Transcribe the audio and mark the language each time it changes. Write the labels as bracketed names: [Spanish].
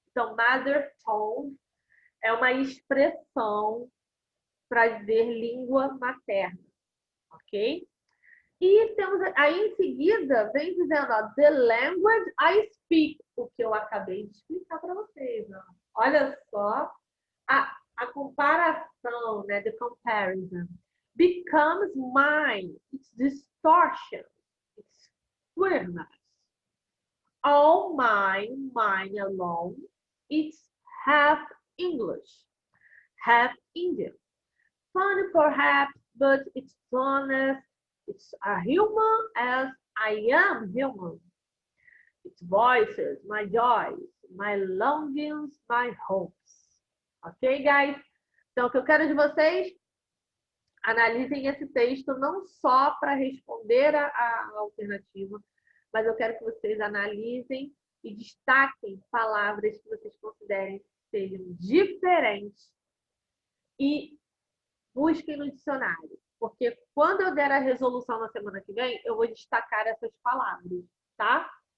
[Portuguese] Então, mother tongue é uma expressão para dizer língua materna, ok? E temos aí em seguida, vem dizendo, ó, [English] the language I speak, [Portuguese] o que eu acabei de explicar para vocês. Ó. Olha só a comparação, né, [English] the comparison, becomes mine, it's distortion, it's queerness. All mine, mine alone, it's half English, half Indian. Funny perhaps, but it's honest. It's a human as I am human. Its voices, my joys, my longings, my hopes. Ok, guys? [Portuguese] Então, o que eu quero de vocês, analisem esse texto não só para responder a alternativa, mas eu quero que vocês analisem e destaquem palavras que vocês considerem que sejam diferentes e busquem no dicionário, porque quando eu der a resolução na semana que vem, eu vou destacar essas palavras, tá?